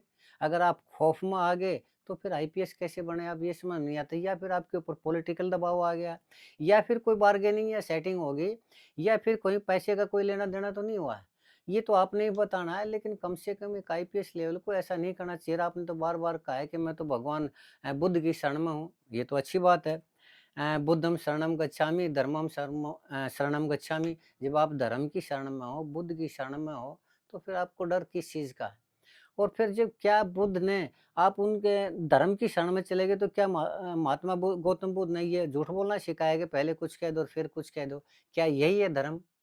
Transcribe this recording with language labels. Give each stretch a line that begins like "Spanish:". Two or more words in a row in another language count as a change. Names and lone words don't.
Hindi: अगर आप खौफ में आ गए, तो फिर आईपीएस कैसे बने, अब ये समझ नहीं आता, या फिर आपके ऊपर पॉलिटिकल दबाव आ गया, या फिर कोई बार्गेनिंग या सेटिंग हो गई, या फिर कोई पैसे का कोई लेना-देना तो नहीं हुआ है? ये तो आपने ही बताना है, लेकिन कम से कम एक आईपीएस लेवल को ऐसा नहीं करना चाहिए। आपने तो बार-बार कहा है कि मैं तो भगवान बुद्ध की शरण में हूँ, ये तो अच्छी बात है।
Sanskrit: बुद्धं शरणं गच्छामि, धर्मं शरणं गच्छामि।
Hindi: जब आप धर्म की शरण में हो, बुद्ध की शरण में हो, तो फिर आपको डर किस चीज़ का है? और फिर जब क्या बुद्ध ने आप उनके धर्म की शरण में चले गए, तो क्या महात्मा गौतम बुद्ध ने ये झूठ बोलना सिखाया कि पहले कुछ कह दो और फिर कुछ कह दो? क्या यही है धर्म?